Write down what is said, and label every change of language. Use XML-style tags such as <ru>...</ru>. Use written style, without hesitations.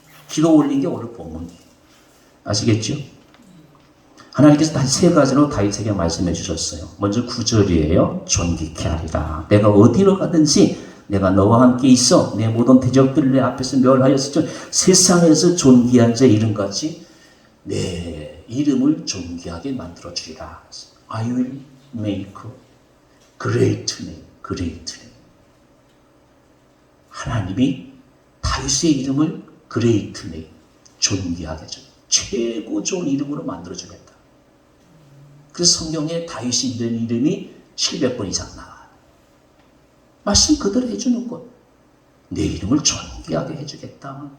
<ko>기도 올린 게 오늘 본문이에요. 아시겠죠? 하나님께서 다시 세 가지로 다윗에게 말씀해 주셨어요. 먼저 9절이에요. 존귀케 하리라. 내가 어디로 가든지 내가 너와 함께 있어 내 모든 대적들을 내 앞에서 멸하였으니 세상에서 존귀한 자 이름같이 내 이름을 존귀하게 만들어 주리라.</ko> <en>I will make great name, great name.</en> <ko>하나님이 다윗의 이름을</ko> <en>great name,</en> <ko>존귀하게 줘. 최고 좋은 이름으로 만들어 주겠다. 그래서 성경에 다윗이 이런 이름이 700번 이상 나와요. 말씀 그대로 해주는 것. 내 이름을 존귀하게 해주겠다.</ko>